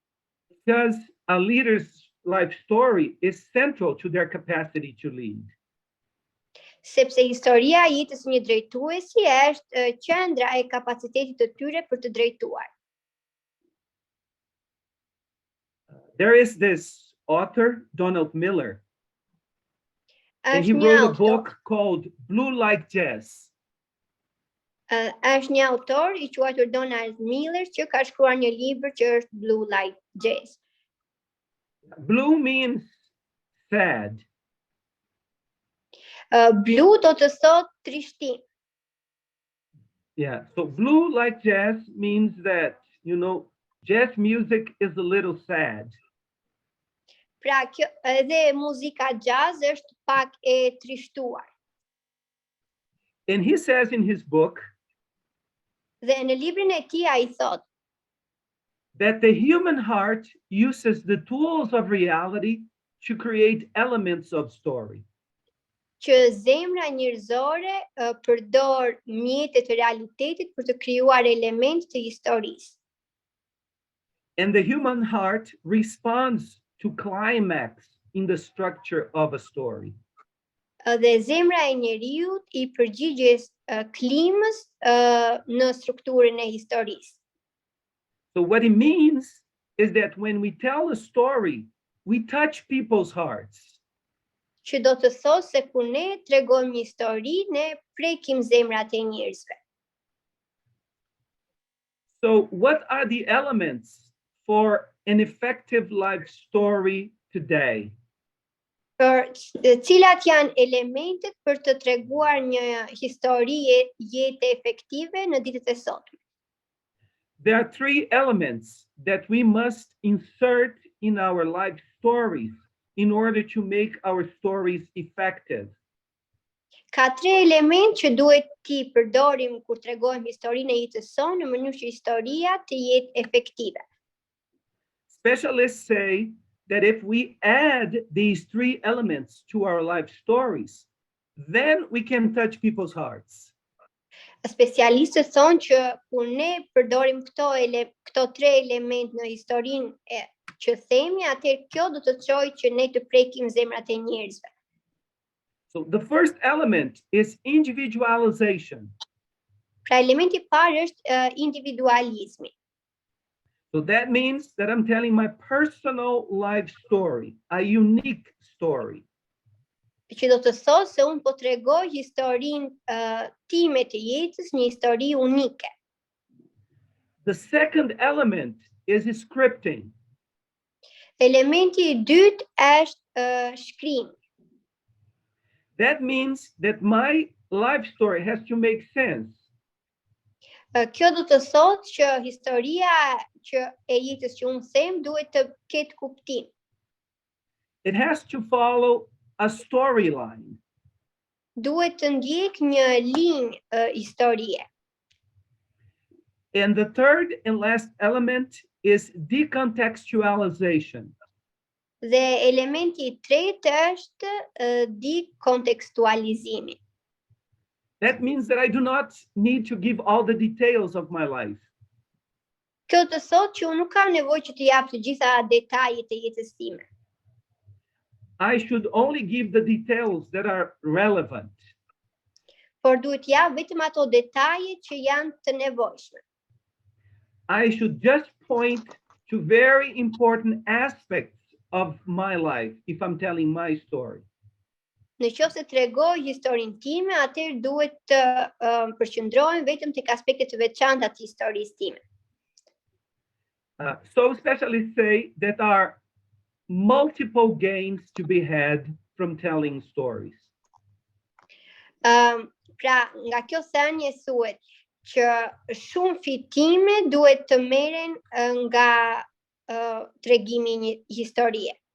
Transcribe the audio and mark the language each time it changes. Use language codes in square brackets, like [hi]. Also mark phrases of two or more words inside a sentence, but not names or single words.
[en] Because a leader's life story is central to their capacity to lead. [sq] Sepse historia e jetës së një drejtuesi është qendra e kapacitetit të tyre për të drejtuar. [en] There is this author, Donald Miller, and he [sq] Është një [en] wrote a [sq] autor, [en] book called Blue Like Jazz. [sq] është një autor i quajtur Donald Miller që ka shkruar një libër që është Blue Like Jazz. [en] Blue means sad. [sq] Blu do të thotë trishtim. [en] Yeah, so Blue Like Jazz means that, jazz music is a little sad. [sq] Pra, edhe muzika jazz është pak e trishtuar. [en] And he says in his book [sq] Dhe në librin e tij ai thotë [en] that the human heart uses the tools of reality to create elements of story. [sq] që zemra njerëzore përdor mjetet e realitetit për të krijuar elemente të historisë. [en] And the human heart responds to climax in the structure of a story. [sq] Dhe zemra e njeriut i përgjigjes klimës në strukturën e historisë. [en] So what it means is that when we tell a story, we touch people's hearts. [sq] Që do të thotë se kur ne tregojmë një histori, ne prekim zemrat e njerëzve. [en] So what are the elements for an effective life story today? [sq] Për cilat janë elementet për të treguar një histori jete efektive në ditët e sotme? [en] There are three elements that we must insert in our life stories in order to make our stories effective. [sq] Ka tre element që duhet t'i përdorim kur tregojmë historinë e jetës sonë në mënyrë që historia të jetë efektive. [en] Specialists say that if we add these three elements to our life stories, then we can touch people's hearts. [sq] Specialistët thonë që kur ne përdorim këto tre element në historinë që themi, atëherë kjo do të çojë që ne të prekim zemrat e njerëzve. [en] So the first element is individualization. [sq] Pra elementi I parë është individualizmi. [en] So that means that I'm telling my personal life story, a unique story. [sq] Që do të thotë se unë po tregoj historinë time të jetës, një histori unike. [en] The second element is scripting. [sq] Elementi I dytë është shkrimi. [en] That means that my life story has to make sense. [sq] Kjo do të thotë që historia e jetës që unë them duhet të ketë kuptim. [en] It has to follow a storyline. [sq] Duhet të ndjek një linjë historie. [en] And the third and last element is decontextualization. [sq] Dhe elementi I tretë është dekontekstualizimi. [en] That means that I do not need to give all the details of my life. [sq] Kjo të thotë që unë nuk kam nevojë që të jap të gjitha detajet e jetës time. [en] I should only give the details that are relevant. [sq] Por duhet jap vetëm ato detaje që janë të nevojshme. [en] I should just point to very important aspects of my life if I'm telling my story. [sq] Në qoftë se tregoj historinë time, atëherë duhet të përqendrohem vetëm tek aspektet të veçanta të historisë time. [en] So specialists say that there are multiple gains to be had from telling stories. [sq] Pra, nga kjo thënie thuhet që shumë fitime duhet të merren nga tregimi I një historie.